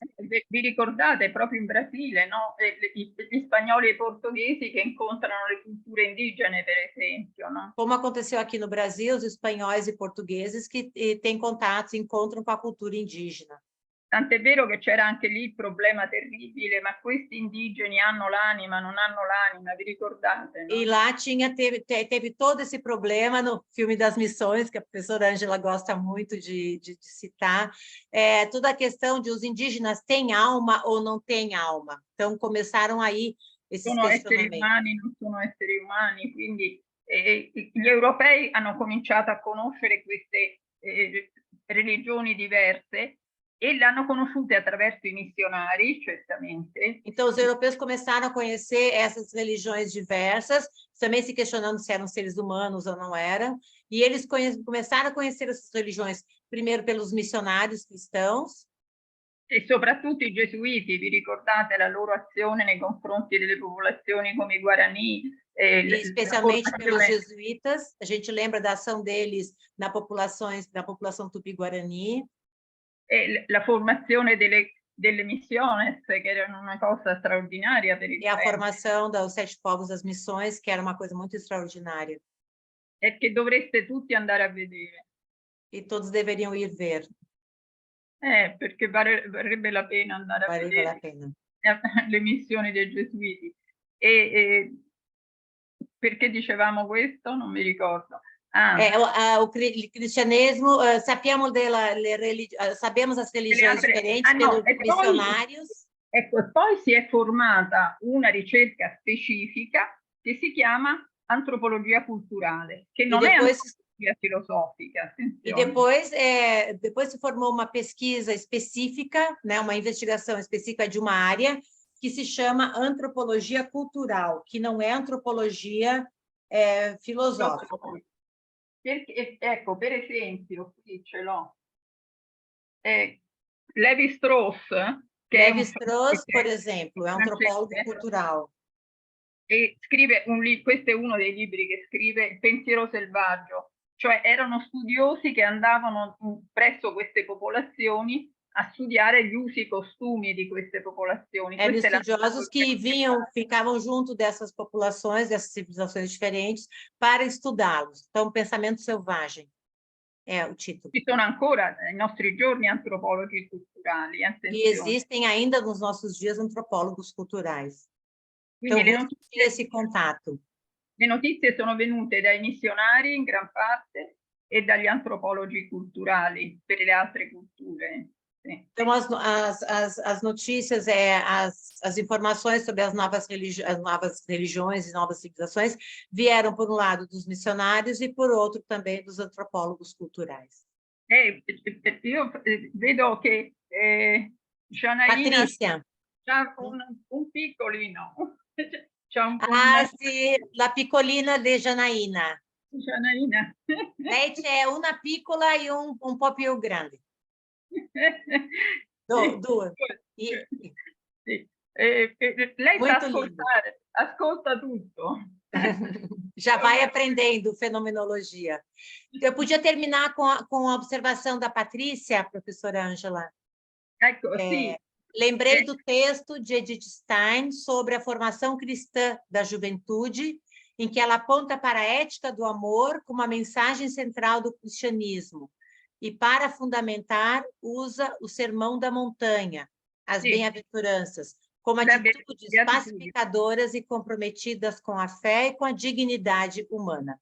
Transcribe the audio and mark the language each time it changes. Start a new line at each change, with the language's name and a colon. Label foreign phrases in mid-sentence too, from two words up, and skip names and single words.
Italian: Vi ricordate proprio in Brasile, no? Gli spagnoli e i portoghesi che incontrano le culture indigene, per esempio, no?
Portuguese: Como aconteceu aqui no Brasil, os espanhóis e portugueses que têm contatos, encontram com a cultura indígena.
Italian: Tant'è vero che c'era anche lì il problema terribile, ma questi indigeni hanno l'anima, non hanno l'anima, vi ricordate? No?
Portuguese: E lá teve todo esse problema no filme das missões, que a professora Ângela gosta muito de citar, toda a questão de os indígenas têm alma ou não têm alma. Então, começaram aí esses questionamentos.
Italian: Sono esseri umani, non sono esseri umani, quindi gli europei hanno cominciato a conoscere queste religioni diverse, e l'hanno conosciute attraverso i missionari, certamente.
Portuguese: Então, os europeus começaram a conhecer essas religiões diversas, também se questionando se eram seres humanos ou não eram, e eles começaram a conhecer essas religiões, primeiro pelos missionários cristãos.
Italian: E soprattutto i gesuiti, vi ricordate la loro azione nei confronti delle popolazioni come i Guarani, E la
Portuguese: especialmente pelos
Italian: formazione,
Portuguese: jesuítas, a gente lembra da ação deles na população tupi-guarani,
Italian: la formazione delle misiones, che erano una cosa straordinaria per il e
Portuguese: a
Italian: tempo,
Portuguese: formação dos 7 povos das missões, que era uma coisa muito extraordinária.
Italian: e che dovreste tutti andare a vedere,
Portuguese: E todos deveriam ir ver,
Italian: perché varrebbe la pena andare a
Portuguese: vale a
Italian: vedere
Portuguese: pena.
Italian: le missioni dei gesuiti. E perché dicevamo questo? Non mi ricordo.
Portuguese: O cristianesimo, sabemos as religiões diferentes no, pelos missionários.
Italian: Ecco, e poi si è formata una ricerca specifica che si chiama antropologia culturale, che non è antropologia filosofica.
Portuguese: E
Italian: attenzione.
Portuguese: depois se formou uma pesquisa específica, né, uma investigação específica de uma área que se chama antropologia cultural, que não é antropologia filosófica.
Italian: Perché, ecco, per esempio, qui ce l'ho, Lévi-Strauss, che
Portuguese: Lévi-Strauss, por exemplo, é antropólogo cultural.
Italian: E scrive questo è uno dei libri che scrive, Il pensiero selvaggio, cioè erano studiosi che andavano presso queste popolazioni a studiare gli usi e costumi di queste popolazioni.
Portuguese: Eram estudiosos que ficavam junto dessas populações, dessas civilizações diferentes, para estudá-los. Então, pensamento selvagem é o título.
Italian: Ci sono ancora nei nostri giorni antropologi culturali.
Portuguese: E existem ainda nos nossos dias antropólogos culturais. Então, esse contato.
Italian: Le notizie sono venute dai missionari in gran parte e dagli antropologi culturali per le altre culture.
Portuguese: Então, as notícias, as informações sobre as novas religiões e novas civilizações vieram, por um lado, dos missionários e, por outro, também dos antropólogos culturais.
Italian: Io vedo che Janaína ha un piccolino. Sì, la piccolina di Janaína. Janaína. Lei c'è una piccola e un po' più grande. Due. Sì. Lei sa ascoltare, ascolta tutto.
Portuguese: Já vai aprendendo fenomenologia. Eu podia terminar com a observação da Patrícia, professora Ângela.
Italian: Ecco, sì.
Portuguese: Lembrei do texto de Edith Stein sobre a formação cristã da juventude, em que ela aponta para a ética do amor como a mensagem central do cristianismo. E, para fundamentar, usa o Sermão da Montanha, as bem-aventuranças, como atitudes pacificadoras e comprometidas com a fé e com a dignidade umana.